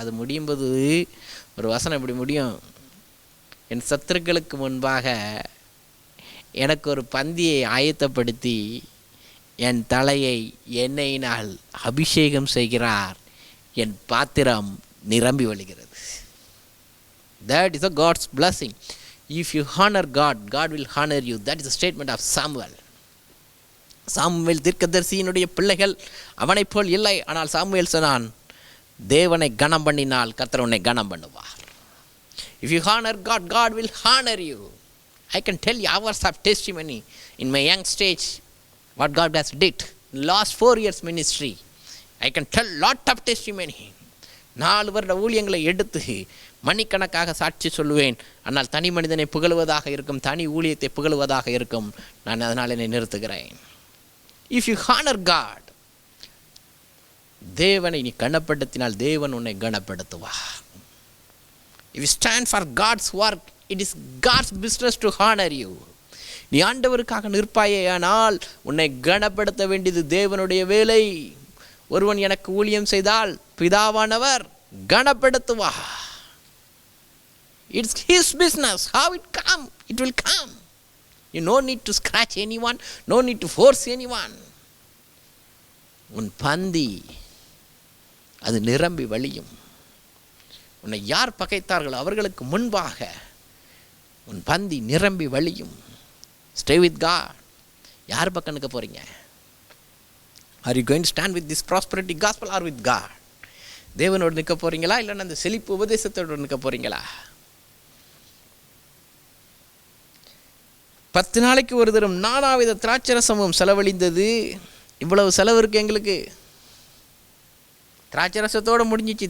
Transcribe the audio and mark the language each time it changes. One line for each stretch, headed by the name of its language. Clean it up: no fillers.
Tamil: அது முடியும் போது ஒரு வசனம் இப்படி முடியும், என் சத்துருக்களுக்கு முன்பாக எனக்கு ஒரு பந்தியை ஆயத்தப்படுத்தி என் தலையை எண்ணெயினால் அபிஷேகம் செய்கிறார், என் பாத்திரம் நிரம்பி வழிகிறது.
English: That is a God's blessing. If you honor God, God will honor you. That is a statement of Samuel.
Tamil: Samuel தீர்க்கதரிசியினுடைய பிள்ளைகள் அவனைப் போல் இல்லை. ஆனால் சாமுவேல் சொன்னான், தேவனை கனம் பண்ணினால் கர்த்தர் உன்னை கனம் பண்ணுவார்.
English: If you honor God, God will honor you. I can tell you hours of testimony in my young stage what God has did in last 4 years ministry. I can tell lot of testimony.
Tamil: 4 வருட ஊழியங்களை எடுத்து மணிக்கணக்காக சாட்சி சொல்லுவேன். ஆனால் தனி மனிதனை புகழுவதாக இருக்கும், தனி ஊழியத்தை புகழுவதாக இருக்கும். நான் அதனால் என்னை நிறுத்துகிறேன்.
English: If you honor God,
Tamil: தேவனை நீ கனப்படுத்தினால் தேவன் உன்னை கனப்படுத்துவார்.
English: If you stand for God's work, it is God's business to honor you.
Tamil: நீ ஆண்டவருக்காக நிற்பாயே, ஆனால் உன்னை கனப்படுத்த வேண்டியது தேவனுடைய வேலை. ஒருவன் எனக்கு ஊழியம் செய்தால் பிதாவானவர் கனப்படுத்துவார்.
English: It's his business. How it come? It will come. You no need to scratch anyone, no need to force anyone.
Tamil: உன் பந்தி அது நிரம்பி வழியும். உன்னை யார் பகைத்தார்களோ அவர்களுக்கு முன்பாக உன் பந்தி நிரம்பி வழியும்.
English: Stay with God.
Tamil: யார் பக்கம் நிற்க போறீங்க?
English: Are you going to stand with this prosperity gospel or with God?
Tamil: தேவனோடு நிற்க போறீங்களா, இல்லைன்னா அந்த செழிப்பு உபதேசத்தோடு நிற்க போறீங்களா? 10 நாளைக்கு ஒரு தரம் 4 வித திராட்சரசமும் செலவழிந்தது. இவ்வளவு செலவு இருக்குது எங்களுக்கு. திராட்சை ரசத்தோடு முடிஞ்சிச்சு.